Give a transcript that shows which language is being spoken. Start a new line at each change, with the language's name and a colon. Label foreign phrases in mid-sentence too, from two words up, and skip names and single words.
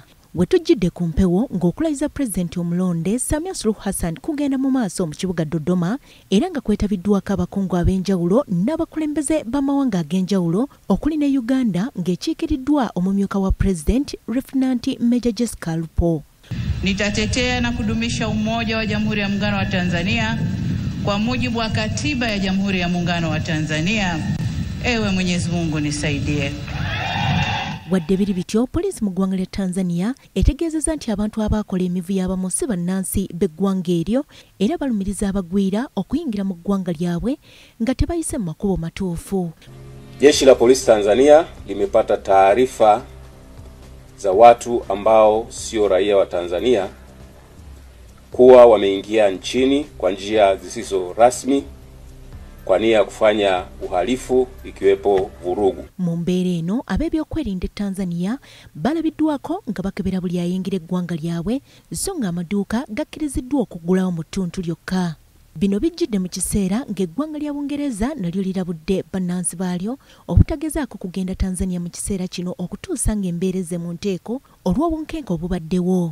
Ganda: We tujjidde ku mpewo ng'okulayiza Pulezidenti omulonde Samia Suluhu Hassan kugenda mu maaso mu kibuga Dodoma era nga kwetabiddwako abakungu ab'enjawulo n'abakulembeze b'amawanga ag'enjawulo okuli ne Uganda ng'ekiikiriddwa omumyuka wa Pulezidenti Lieutenant Major Jessica Alupo.
Swahili: Nitatetea na kudumisha umoja wa Jamhuri ya Muungano wa Tanzania kwa mujibu wa Katiba ya Jamhuri ya Muungano wa Tanzania. Ewe Mwenyezi Mungu nisaidie.
Ganda: Wadde biri bityo, poliisi mu ggwanga lya Tanzania etegeezezza nti abantu abaakola emivu y'abamu si bannansi b'eggwanga eryo era balumiriza abagwira okuyingira mu ggwanga lyabwe nga tebayise mu makubo matuufu.
Swahili: Jeshi la Polisi Tanzania limepata taarifa za watu ambao sio raia wa Tanzania kuwa wameingia nchini kwa njia zisizo rasmi kwa nia ya kufanya uhalifu ikiwepo vurugu.
Ganda: Mu mbeera eno ab'ebyokwerinda Tanzania balabiddwako nga bakebera buli ayingira eggwanga lyabwe so nga amaduuka gakkiriziddwa okuggulawo mu ttuntu lyokka. Bino bijjidde mu kiseera ng'eggwanga lya Bungereza nalyo lirabudde bannansi baalyo obutagezaako kugenda Tanzania mu kiseera kino okutuusa ng'embeereze mu nteeko olw'obunkenke obubaddewo.